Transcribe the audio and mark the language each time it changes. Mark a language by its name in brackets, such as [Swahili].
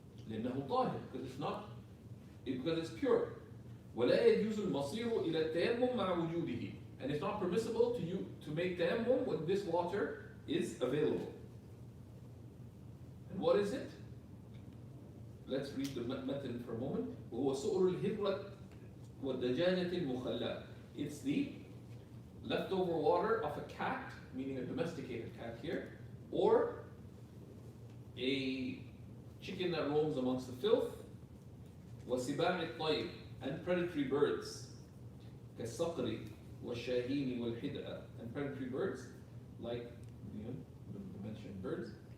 [Arabic] لأنه طاهر, [English] because it's pure. [Arabic] ولا يجوز المصير إلى التيمم مع وجوده, [English] and it's not permissible to you to make tayammum when this water is available. And what is it? Let's read the method for a moment. [Arabic] وهو سؤر الهرة والدجاجة المخلاة. [English] It's the leftover water of a cat, meaning a domesticated cat here, or a chicken that roams amongst the filth. [Arabic] وسباع الطير, [English] and predatory birds. [Arabic] كالصقر والشاهين والحدأ, [English] and predatory birds like the mentioned birds.